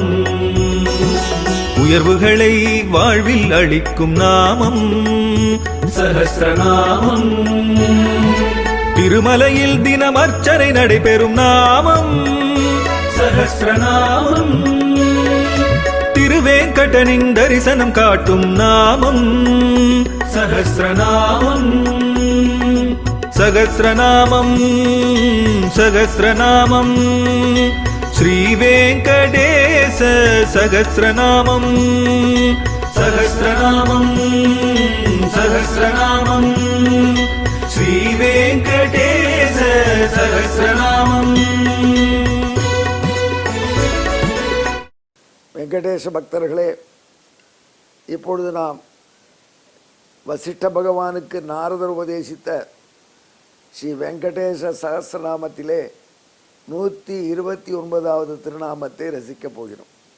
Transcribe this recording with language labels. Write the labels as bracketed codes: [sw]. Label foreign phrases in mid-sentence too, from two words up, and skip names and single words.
[ta] உயர்வுகளை வாழ்வில் அளிக்கும் நாமம் சஹஸ்ரநாமம். திருமலையில் தினம் அர்ச்சனை நடைபெறும் நாமம் சஹஸ்ரநாமம். திருவேங்கடனின் தரிசனம் காட்டும் நாமம் சஹஸ்ரநாமம். [sa] सहस्रनामं सहस्रनामं श्रीवेङ्कटेश सहस्रनामं सहस्रनामं सहस्रनामं श्रीवेङ्कटेश सहस्रनामं। [ta] வெங்கடேச பக்தர்களே, இப்பொழுது நாம் வசிஷ்ட பகவானுக்கு நாரதர் உபதேசித்த ஸ்ரீ வெங்கடேச சகஸ்ரநாமத்திலே 129வது திருநாமத்தை ரசிக்கப் போகிறோம்.